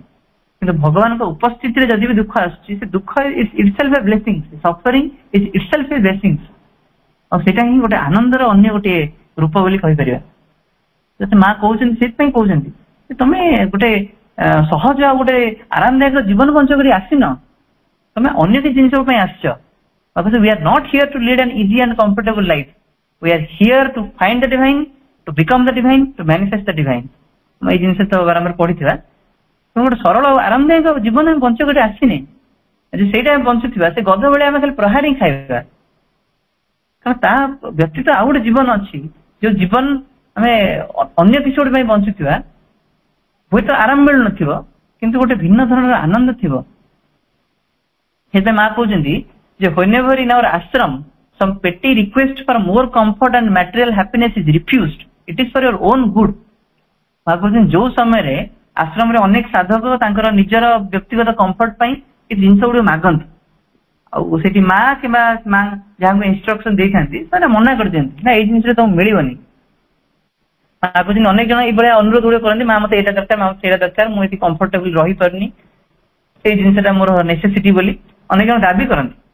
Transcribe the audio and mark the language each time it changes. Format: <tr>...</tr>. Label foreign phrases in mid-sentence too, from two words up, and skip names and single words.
<or>କିନ୍ତୁ ଭଗବାନଙ୍କ ଉପସ୍ଥିତିରେ ଯଦି ବି ଦୁଃଖ ଆସୁଛି ସେ ଦୁଃଖ</or> <en>itself a blessing, suffering is itself a blessing.</en> <or>ଆଉ ସେଇଟା ହିଁ ଗୋଟେ ଆନନ୍ଦର ଅନ୍ୟ ଗୋଟିଏ ରୂପ ବୋଲି କହିପାରିବା। ମା କହୁଛନ୍ତି, ସେଇଥିପାଇଁ କହୁଛନ୍ତି ଯେ ତମେ ଗୋଟେ ସହଜ ଆଉ ଗୋଟେ ଆରାମଦାୟକ ଜୀବନ ବଞ୍ଚ କରି ଆସିନ, ତମେ ଅନ୍ୟ କିଛି ଜିନିଷ ପାଇଁ ଆସିଛ।</or> <en>We are not here to lead an easy and comfortable life. We are here to find the divine, to become the divine, to manifest the divine.</en> <or>ଏଇ ଜିନିଷ ତ ବାରମ୍ବାର ପଢିଥିବା। ଗୋଟେ ସରଳ ଆରାମଦାୟକ ଜୀବନ ଆମେ ବଞ୍ଚ କରି ଆସିନେ, ସେଇଟା ଆମେ ବଞ୍ଚୁଥିବା ସେ ଗଧ ଭଳିଆ ଆମେ ଖାଲି ପ୍ରହାର ହିଁ ଖାଇବା। କାରଣ ତା ବ୍ୟତୀତ ଆଉ ଗୋଟେ ଜୀବନ ଅଛି, ଯୋଉ ଜୀବନ ଆମେ ଅନ୍ୟ କିଛି ଗୋଟେ ପାଇଁ ବଞ୍ଚୁଥିବା, ହୁଏତ ଆରାମ ମିଳୁନଥିବ କିନ୍ତୁ ଗୋଟେ ଭିନ୍ନ ଧରଣର ଆନନ୍ଦ ଥିବ। ସେଥିପାଇଁ ମା କହୁଛନ୍ତି ଯେ</or> <en>whenever in our ashram some petty request for more comfort and material happiness is refused, it is for your own good.</en> <or>ମା କହୁଛନ୍ତି ଯୋଉ ସମୟରେ ଆଶ୍ରମରେ ଅନେକ ସାଧକ ତାଙ୍କର ନିଜର ବ୍ୟକ୍ତିଗତ କମ୍ଫର୍ଟ ପାଇଁ ଏ ଜିନିଷ ଗୁଡିକ ମାଗନ୍ତି ଆଉ ସେଠି ମା କିମ୍ବା ମା ଯାହାଙ୍କୁ ଇନଷ୍ଟ୍ରକ୍ସନ ଦେଇଥାନ୍ତି ସେମାନେ ମନା କରିଦିଅନ୍ତି, ନା ଏଇ ଜିନିଷରେ ତମକୁ ମିଳିବନି। ମା କହୁଛନ୍ତି ଅନେକ ଜଣ ଏଇଭଳିଆ ଅନୁରୋଧ ଗୁଡିକ କରନ୍ତି, ମା ମତେ ଏଇଟା ଦରକାର, ମା ମତେ ସେଇଟା ଦରକାର, ମୁଁ ଏଠି କମ୍ଫର୍ଟେବଲ ରହିପାରୁନି, ସେଇ ଜିନିଷଟା ମୋର ନେସେସିଟି ବୋଲି ଅନେକ ଜଣ ଦାବି କରନ୍ତି।</or>